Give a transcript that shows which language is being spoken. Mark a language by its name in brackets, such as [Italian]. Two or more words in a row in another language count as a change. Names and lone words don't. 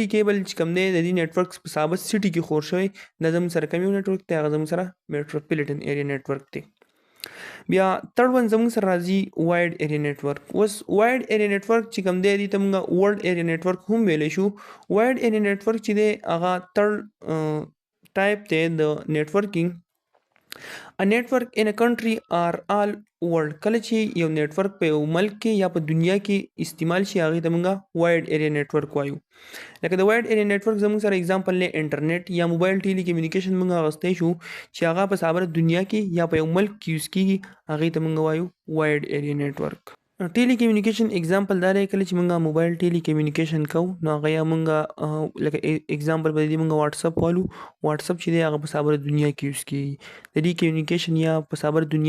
[Pashto] کیبل چې کوم دی د دې نتورک په ثابت سیټي کې خور شوی د زموږ سره کوم نتورک دی هغه زموږ سره [English] metropolitan area network [Pashto] دی بیا [English] third one [Pashto] زموږ سره راځي [English] wide area network [Pashto] اوس [English] wide area network [Pashto] چې کوم دی دې ته مونږ [English] world area network [Pashto] هم ویلی شو [English] wide area network [Pashto] چې دی هغه [English] third type [Pashto] دی د نیټورکینګ [English] A network in a country or all world [Pashto] کله چې یو نیټورک په یو ملک کې یا په دنیا کې استعمال شي هغه ته موږ [English] wide area network [Pashto] وایو لکه د [English] wide area network [Pashto] زموږ سره اگزامپل نه انټرنیټ یا [English] mobile telecommunication [Pashto] موږ اغستی شو چې هغه په صابره دنیا کې یا په یو ملک کې یوز کیږي هغه ته موږ وایو [English] wide area network telecommunication example [Pashto] دا دی کله چې موږ [English] mobile telecommunication [Pashto] کوو نو هغه یا موږ لکه اگزامپل به دې موږ واتس اپ والو واتس اپ چې دی هغه په صابره دنیا کې یوز کیږي د دې کمیونیکیشن یا په صابره دنیا